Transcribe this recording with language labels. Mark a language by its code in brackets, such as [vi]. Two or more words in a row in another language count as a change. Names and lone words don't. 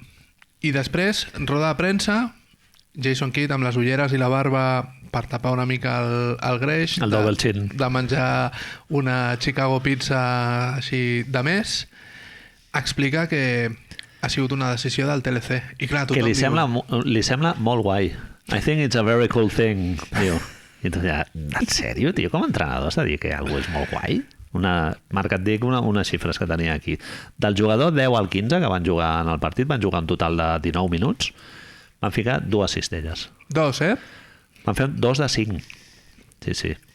[ca] I després, roda de premsa, Jason Kidd amb les ulleres i la barba per tapar una mica el greix, [en] el double chin, [ca] de menjar una [en] Chicago pizza [ca] així de més, explica que ha sigut una decisió del TLC. I clar, que li sembla molt guai. [en] I think it's a very cool thing, [ca] diu. I tu ja, en sèrio, tio? Com a entrenador has de dir que algú és molt guai? Marc, et dic unes xifres que tenia aquí. Del jugador 10 al 15 que van jugar en el partit, van jugar un total de 19 minuts, van ficar 2 cistelles. 2, eh? Van fer 2 de 5. Sí.